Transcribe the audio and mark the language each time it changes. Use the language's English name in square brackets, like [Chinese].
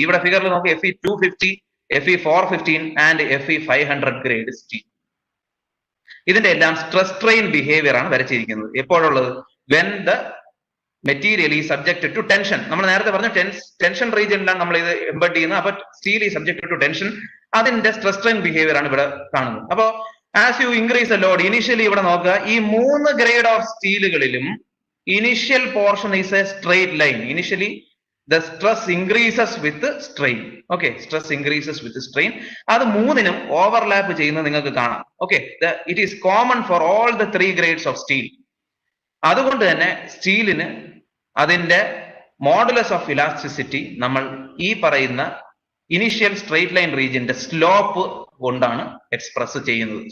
[Malayalam] ഇവിടെ ഫിഗറിൽ നോക്കി, FE250, FE415 and FE500 grade steel. ഇതിന്റെ എല്ലാം സ്ട്രെസ് സ്ട്രെയിൻ ബിഹേവിയർ ആണ് വരച്ചിരിക്കുന്നത്. എപ്പോഴുള്ളത്? [English] When the material is subjected to tension. [Malayalam] നമ്മൾ നേരത്തെ പറഞ്ഞു ടെൻഷൻ റീജിയനിലാണ് നമ്മൾ ഇത് എംബഡ് ചെയ്യുന്നത്. അപ്പൊ സ്റ്റീൽ [English] is subjected to tension, [Malayalam] അതിന്റെ സ്ട്രെസ് സ്ട്രെയിൻ ബിഹേവിയർ ആണ് ഇവിടെ കാണുന്നത്. അപ്പോ [English] As you increase the load, initially [Malayalam] ഇവിടെ നോക്കുക ഈ 3 [English] grade of സ്റ്റീലുകളിലും initial portion is a straight line. Initially the stress increases with strain. Okay, stress increases with strain. [Malayalam] അത് മൂന്നിനും ഓവർലാപ്പ് ചെയ്യുന്നത് നിങ്ങൾക്ക് കാണാം. [English] Okay, it is common for all the 3 grades of steel. [Malayalam] അതുകൊണ്ട് തന്നെ സ്റ്റീലിന് അതിന്റെ മോഡുലസ് ഓഫ് ഇലാസ്റ്റിസിറ്റി നമ്മൾ ഈ പറയുന്ന ഇനിഷ്യൽ സ്ട്രെയിറ്റ് ലൈൻ റീജിയന്റെ സ്ലോപ്പ് കൊണ്ടാണ് എക്സ്പ്രസ് ചെയ്യുന്നത്.